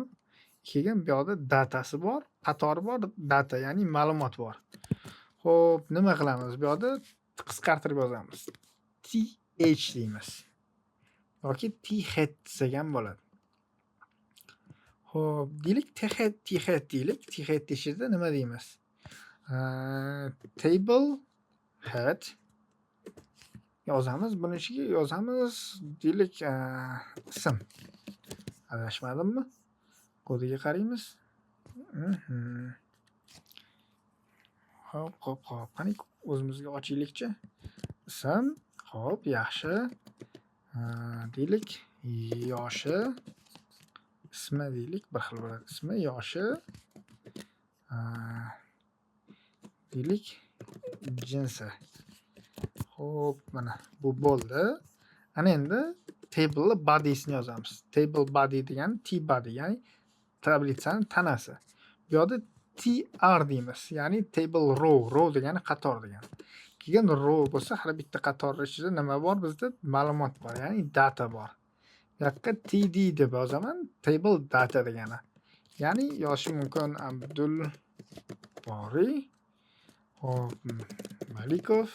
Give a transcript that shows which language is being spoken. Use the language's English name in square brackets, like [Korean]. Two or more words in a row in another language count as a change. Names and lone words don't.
[Uzbek] Keyin bu yerda datasi bor, qatori bor, data ya'ni ma'lumot bor. Xo'p, nima qilamiz? Bu yerda qisqartirib yozamiz. th deymiz. yoki t-head desak ham bo'ladi. Xo'p, deylik t-head deylik. T-head deshida nima deymiz? [English] Table head [Uzbek] yozamiz, buni ichiga yozamiz, deylik ism. Adashmadimmi? Kodiga qaraymiz. Hop. Qani o'zimizga ochaylikchi. Ism, hop, yaxshi. Deylik, yoshi, ismi deylik, bir xil bo'ladi. Ismi, yoshi, deylik, jinsi. Hop, mana bu bo'ldi. Ana endi [English] table body'sini [Uzbek] yozamiz. [English] Table body [Uzbek] degani [English] T body, [Uzbek] ya'ni tablitsani tanasi. Bu yerda TR deymiz, ya'ni [English] table row [Uzbek] degani qator degani. Keyin row bo'lsa, har bitta qator ichida nima bor bizda? Ma'lumot bor, ya'ni data bor. Bu yoqqa TD deb yozaman, [English] table data [Uzbek] degani. Ya'ni yoshi mumkin Abdul Bori, hop, Malikov.